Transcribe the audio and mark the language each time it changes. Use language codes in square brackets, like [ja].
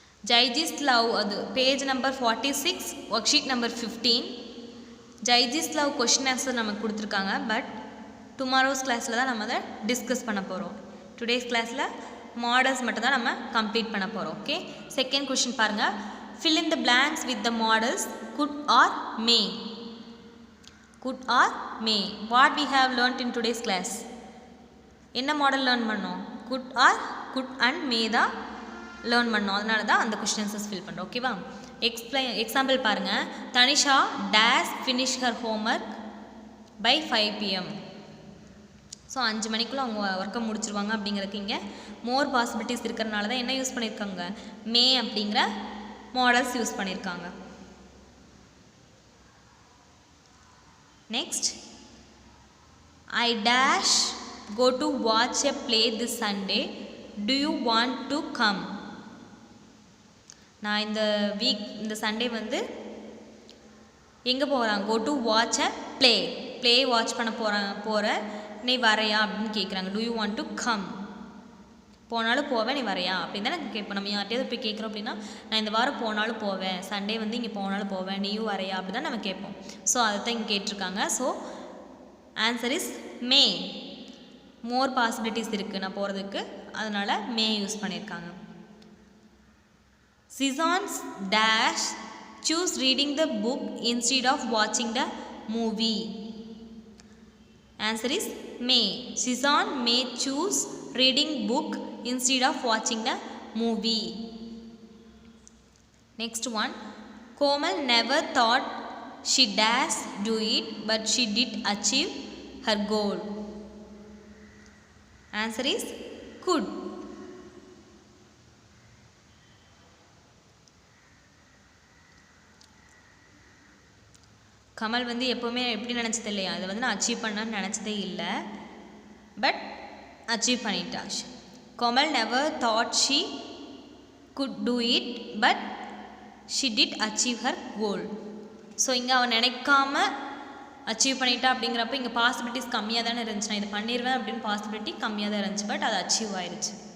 [ta] ஜைஜிஸ் love, அது page number 46, work sheet number 15. ஜைஜிஸ் love question answer நமக்கு கொடுத்துருக்காங்க. பட் டுமாரோஸ் கிளாஸில் தான் நம்ம அதை டிஸ்கஸ் பண்ண போகிறோம். டுடேஸ் கிளாஸில் மாடல்ஸ் மட்டும் தான் நம்ம கம்ப்ளீட் பண்ண போகிறோம். ஓகே, செகண்ட் கொஷின் பாருங்கள். [en] fill in the blanks with the models could or may. Could or may. What we have learnt in today's class? [ta] என்ன மாடல் லேர்ன் பண்ணோம்? குட் ஆர் குட் அண்ட் மே தான் learn பண்ணோம். அதனால தான் அந்த கொஸ்டின்ஸஸ் ஃபில் பண்ணுறோம். ஓகேவா? எக்ஸாம்பிள் பாருங்கள். [en] Tanisha dash finish her homework by 5 PM. [ta] So 5 மணிக்குள்ளே அவங்க ஒர்க்கை முடிச்சிருவாங்க அப்படிங்கிறதுக்கு இங்கே மோர் பாசிபிலிட்டிஸ் இருக்கிறனால தான் என்ன யூஸ் பண்ணியிருக்காங்க? மே அப்படிங்கிற மாடல்ஸ் யூஸ் பண்ணியிருக்காங்க. [en] Next, I dash go to watch a play this Sunday. Do you want to come? [ta] நான் இந்த வீக் இந்த சண்டே வந்து எங்கே போகிறாங்க? [en] go to watch a play [ta] watch பண்ண போகிறேன் நீ வரையா அப்படின்னு கேட்குறாங்க. [en] do you want to come? [ta] போனாலும் போவேன், நீ வரையா அப்படின்னு தான் கேட்போம். நம்ம யார்ட்டையாவது போய் கேட்குறோம் அப்படின்னா, நான் இந்த வாரம் போனாலும் போவேன், சண்டே வந்து இங்கே போனாலும் போவேன், நீயும் வரையா அப்படி தான் நம்ம கேட்போம். ஸோ அதை தான் இங்கே கேட்டிருக்காங்க. [en] So answer is may. [ta] More possibilities இருக்குது நான் போகிறதுக்கு, அதனால் மே யூஸ் பண்ணியிருக்காங்க. [en] சிசான்ஸ் dash choose reading the book instead of வாட்சிங் the movie. Answer is May. சிசான் May choose reading book instead of watching the movie. Next one, Komal never thought she dash do it, but she did achieve her goal. Answer is could. [ta] Kamal வந்து எப்போவுமே எப்படி நினச்சது இல்லையா, அதை வந்து நான் achieve பண்ணான்னு நினச்சதே இல்லை, பட் அச்சீவ் பண்ணிட்டா. [en] Komal never thought she could do it, but she did achieve her goal. [ta] So இங்கே அவன் நினைக்காம அச்சீவ் பண்ணிட்டா அப்படிங்கிறப்ப இங்கே பாசிபிலிட்டிஸ் கம்மியாக தானே இருந்துச்சு. நான் இதை பண்ணிடுவேன் அப்படின்னு பாசிபிலிட்டி கம்மியாக தான் இருந்துச்சு, பட் அது அச்சீவ் ஆயிடுச்சு.